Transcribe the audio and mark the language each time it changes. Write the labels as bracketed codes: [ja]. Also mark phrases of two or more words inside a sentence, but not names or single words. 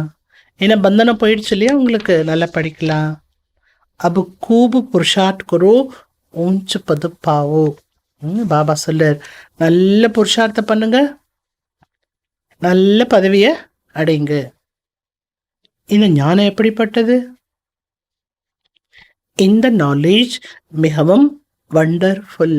[ta] ஏன்னா பந்தனம் போயிடுச்சு இல்லையா, அவங்களுக்கு நல்லா படிக்கலாம். [hi] अब खूब पुरुषार्थ करो ऊंच पद पाओ. [ta] பாபா சொல்றார், நல்ல புருஷார்த்தம் பண்ணுங்க, நல்ல பதவியை அடைங்க. இந்த ஞானம் எப்படிப்பட்டது? இந்த நாலேஜ் மிகவும் வண்டர்ஃபுல்.